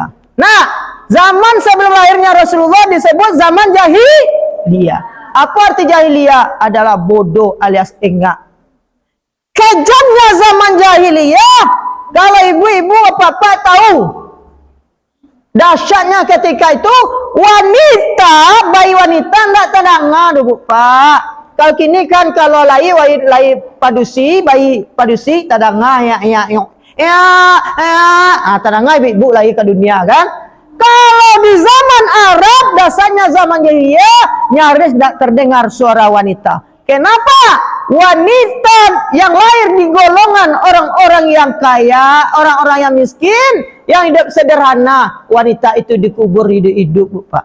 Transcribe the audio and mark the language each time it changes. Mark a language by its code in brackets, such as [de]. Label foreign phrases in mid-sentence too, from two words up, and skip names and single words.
[id] Nah, zaman sebelum lahirnya Rasulullah disebut zaman jahiliyah. Apa arti jahiliyah? Adalah bodoh alias enggak. Kejamnya zaman jahiliyah, kalau ibu-ibu bapak-bapak tahu, dahsyatnya ketika itu wanita, bayi wanita enggak tadanga, Bu Pak. [min] Kalau kini kan kalau bayi padusi tadanga tadanga [id] ibu-ibu lahir ke dunia kan. Kalau di zaman Arab, dasarnya zaman jahiliyah, nyaris tidak terdengar suara wanita. Kenapa? Wanita yang lahir di golongan orang-orang yang kaya, orang-orang yang miskin, yang hidup sederhana, wanita itu dikubur hidup-hidup, Pak.